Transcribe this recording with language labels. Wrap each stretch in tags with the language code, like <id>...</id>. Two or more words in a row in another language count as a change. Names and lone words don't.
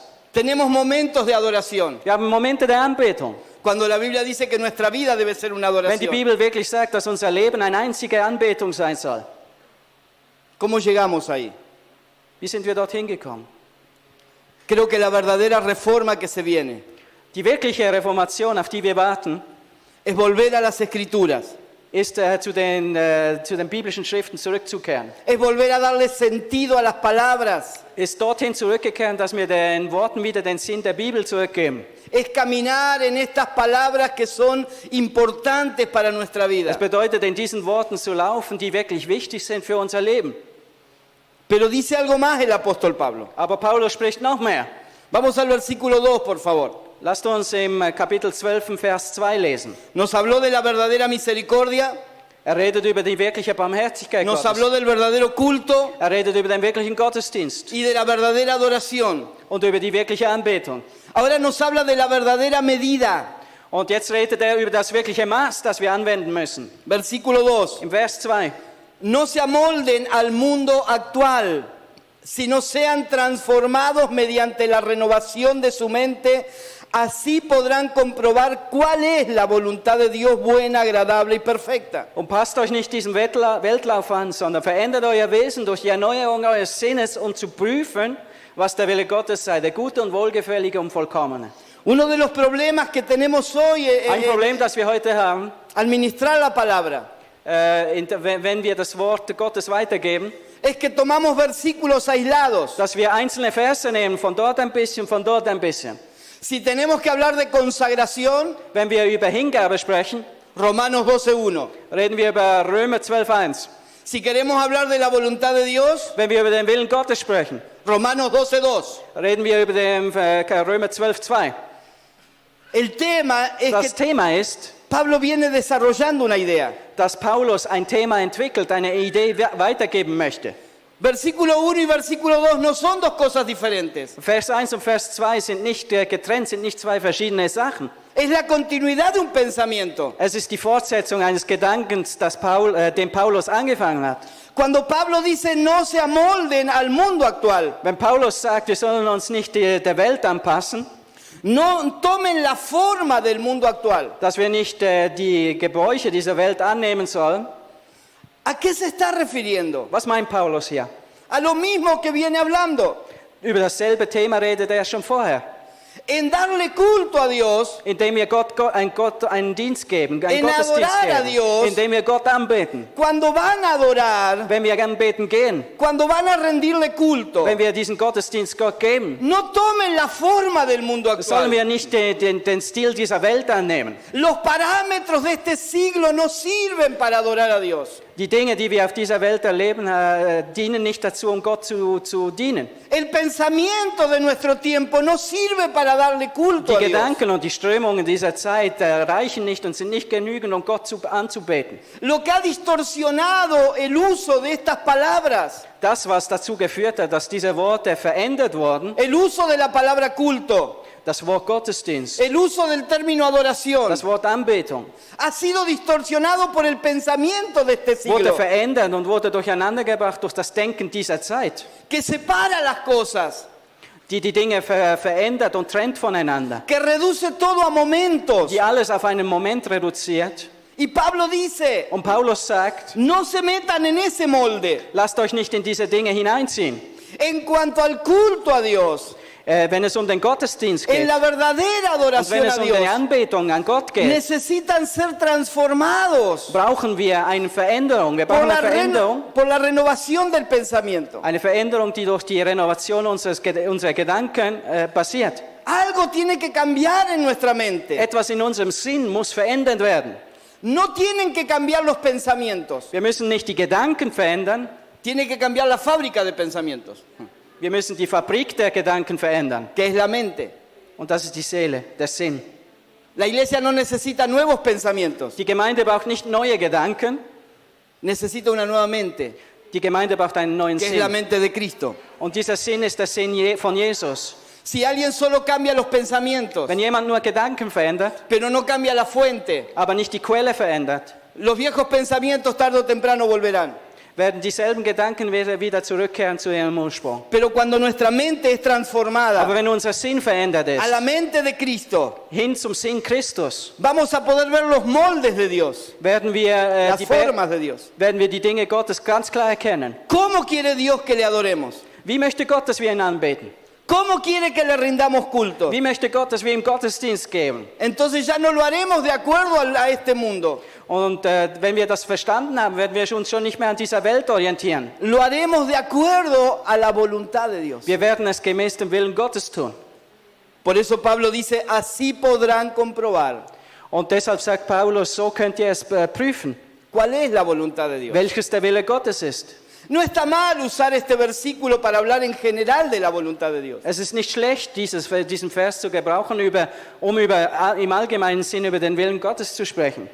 <es>Tenemos momentos de adoración,</es> <de>Wir haben Momente der Anbetung.</de> <es>cuando la Biblia dice que nuestra vida debe ser una</es> <de>Wenn die</de> <es>adoración.</es> <de>Bibel wirklich sagt, dass unser Leben eine einzige Anbetung sein soll.</de> <es>¿Cómo llegamos ahí?</es> <de>Wie sind wir dorthin gekommen?</de> <es>Creo que la verdadera reforma que se viene</es> <de>Die wirkliche Reformation, auf die wir warten,</de> <es>es volver a las escrituras,</es> <de>ist zu den biblischen Schriften zurückzukehren.</de> <es>es volver a darle sentido a las palabras,</es> <de>Ist dorthin zurückzukehren, dass wir den Worten wieder den Sinn der Bibel zurückgeben.</de> <es>es caminar en estas palabras que son importantes para nuestra vida.</es> <de>Das bedeutet, in diesen Worten zu laufen, die wirklich wichtig sind für unser Leben.</de> <es>Pero dice algo más el apóstol Pablo.</es> <de>Aber Paulus spricht noch mehr.</de> <es>Vamos al versículo 2, por favor.</es> <de>Lasst uns im Kapitel 12, Vers 2 lesen.</de> <es>Nos habló de la verdadera misericordia,</es> <de>Redet über die wirkliche Barmherzigkeit</de> <es>nos</es> <de>Gottes.</de> <es>habló del verdadero culto</es> <de>Redet über den wirklichen Gottesdienst</de> <es>y de la verdadera adoración.</es> <de>und über die wirkliche Anbetung.</de> <es>Ahora nos habla de la verdadera medida.</es> <de>Und jetzt redet über das wirkliche Maß, das wir anwenden müssen.</de> <es>Versículo 2.</es> <de>Im Vers 2.</de> <es>no se amolden al mundo actual, sino sean transformados mediante la renovación de su mente. Así podrán comprobar cuál es la voluntad de Dios buena, agradable y perfecta.</es> <de>Und passt euch nicht diesem Weltlauf an, sondern verändert euer Wesen durch die Erneuerung eures Sinnes, um zu prüfen, was der Wille Gottes sei, der gute und wohlgefällige und vollkommene.</de> <es>Uno de los problemas que tenemos hoy</es> <de>Ein Problem, das wir heute haben,</de> <es>al ministrar la palabra</es> <de>wenn wir das Wort Gottes weitergeben,</de> <es>es que tomamos versículos aislados.</es> <de>dass wir einzelne Verse nehmen, von dort ein bisschen, von dort ein bisschen.</de> <es>Si tenemos que hablar de consagración,</es> <de>Wenn wir über Hingabe sprechen,</de> <es>Romanos 12:1.</es> <de>reden wir über Römer 12,1.</de> <es>Si queremos hablar de la voluntad de Dios,</es> <de>Wenn wir über den Willen Gottes sprechen,</de> <es>Romanos 12:2.</es> <de>reden wir über den Römer 12,2.</de> <es>El tema es</es> <de>Das</de> <es>que</es> <de>Thema ist,</de> <es>Pablo viene desarrollando una idea.</es> <de>dass Paulus ein Thema entwickelt, eine Idee weitergeben möchte.</de> <es>Versículo 1 y versículo 2 no son dos cosas diferentes.</es> <de>Vers 1 und Vers 2 sind nicht getrennt, sind nicht zwei verschiedene Sachen.</de> <es>Es la continuidad de un pensamiento.</es> <de>Es ist die Fortsetzung eines Gedankens, den Paulus angefangen hat.</de> <es>Cuando Pablo dice no se amolden al mundo actual,</es> <de>Wenn Paulus sagt, wir sollen uns nicht der Welt anpassen,</de> <es>no tomen la forma del mundo actual.</es> <de>dass wir nicht die Gebräuche dieser Welt annehmen sollen,</de> <es>¿A qué se está refiriendo?</es> <de>was meint Paulus hier?</de> <es>A lo mismo que viene hablando.</es> <de>Über dasselbe Thema redet er schon vorher.</de> <es>En darle culto a Dios,</es> <de>Indem wir Gott einen Dienst geben, einen</de> <es>En</es> <de>Gottesdienst</de> <es>adorar a</es> <de>geben,</de> <es>Dios.</es> <de>indem wir Gott anbeten.</de> <es>cuando van a adorar,</es> <de>Wenn wir anbeten gehen,</de> <es>cuando van a rendirle culto,</es> <de>wenn wir diesen Gottesdienst Gott geben,</de> <es>no tomen la forma del mundo</es> <de>sollen</de> <es>actual.</es> <de>wir nicht den Stil dieser Welt annehmen.</de> <es>Los parámetros de este siglo no sirven para adorar a Dios.</es> <de>Die Dinge, die wir auf dieser Welt erleben, dienen nicht dazu, um Gott zu dienen.</de> <es>El pensamiento de nuestro tiempo no sirve para darle culto</es> <de>Die</de> <es>a Dios.</es> <de>Gedanken und die Strömungen dieser Zeit reichen nicht und sind nicht genügend, um Gott anzubeten.</de> <es>Lo que ha distorsionado el uso de estas palabras,</es> <de>Das, was dazu geführt hat, dass diese Worte verändert wurden,</de> <es>el uso de la palabra culto,</es> <de>das Wort Gottesdienst,</de> <es>el uso del término adoración,</es> <de>das Wort Anbetung,</de> <es>ha sido distorsionado por el pensamiento de este</es> <de>wurde</de> <es>siglo,</es> <de>verändert und wurde durcheinandergebracht durch das Denken dieser Zeit,</de> <es>que separa las cosas,</es> <de>die Dinge verändert und trennt voneinander,</de> <es>que reduce todo a momentos.</es> <de>die alles auf einen Moment reduziert.</de> <es>Y Pablo dice,</es> <de>Und Paulus sagt,</de> <es>no se metan en ese molde.</es> <de>lasst euch nicht in diese Dinge hineinziehen.</de> <es>En cuanto al culto a Dios,</es> <de>Wenn es um den Gottesdienst</de> <es>en</es> <de>geht</de> <es>la verdadera</es> <de>und wenn</de> <es>adoración</es> <de>es</de> <es>a</es> <de>um die</de> <es>Dios,</es> <de>Anbetung an Gott geht,</de> <es>necesitan ser transformados</es> <de>brauchen wir eine Veränderung. Wir brauchen eine Veränderung,</de> <es>por la renovación del pensamiento.</es> <de>eine Veränderung, die durch die Renovation unserer Gedanken passiert.</de> <es>Algo tiene que cambiar en nuestra mente.</es> <de>Etwas in unserem Sinn muss verändert werden.</de> <es>No tienen que cambiar los pensamientos,</es> <de>Wir müssen nicht die Gedanken verändern,</de> <es>tiene que cambiar la fábrica de pensamientos,</es> <de>wir müssen die Fabrik der Gedanken verändern.</de> <es>que es la mente.</es> <de>Und das ist die Seele, der Sinn.</de> <es>La iglesia no necesita nuevos pensamientos,</es> <de>Die Gemeinde braucht nicht neue Gedanken,</de> <es>necesita una nueva mente,</es> <de>die Gemeinde braucht einen neuen</de> <es>que es la</es> <de>Sinn.</de> <es>mente de Cristo.</es> <de>Und dieser Sinn ist der Sinn von Jesus.</de> <es>Si alguien solo cambia los pensamientos,</es> <de>Wenn jemand nur Gedanken verändert,</de> <es>pero no cambia la fuente,</es> <de>aber nicht die Quelle verändert,</de> <es>los viejos pensamientos tarde o temprano volverán.</es> <de>werden dieselben Gedanken wieder zurückkehren zu ihrem Ursprung.</de> <es>Pero cuando nuestra mente es transformada</es> <de>Aber wenn unser Sinn verändert ist,</de> <es>a la mente de Cristo,</es> <de>hin zum Sinn Christus,</de> <es>vamos a poder ver los moldes de Dios,</es> <de>werden wir,</de> <es>las formas de Dios.</es> <de>werden wir die Dinge Gottes ganz klar erkennen.</de> <es>¿Cómo quiere Dios que le adoremos?</es> <de>Wie möchte Gott, dass wir ihn anbeten?</de> <es>¿Cómo quiere que le rindamos culto?</es> <de>Wie möchte Gott, dass wir ihm Gottesdienst geben?</de> <es>Entonces ya no lo haremos de acuerdo a este mundo.</es> <de>Und wenn wir das verstanden haben, werden wir uns schon nicht mehr an dieser Welt orientieren.</de> <es>Lo haremos de acuerdo a la voluntad de Dios.</es> <de>Wir werden es gemäß dem Willen Gottes tun.</de> <es>Por eso Pablo dice, así podrán comprobar</es> <de>Und deshalb sagt Paulus, so könnt ihr es prüfen,</de> <es>cuál es la voluntad de Dios.</es> <de>welches der Wille Gottes ist.</de> <es>No está mal usar este versículo para hablar en general de la voluntad de Dios.</es> <de>Es ist nicht schlecht, diesen Vers zu gebrauchen, um im allgemeinen Sinn über den Willen Gottes zu sprechen.</de>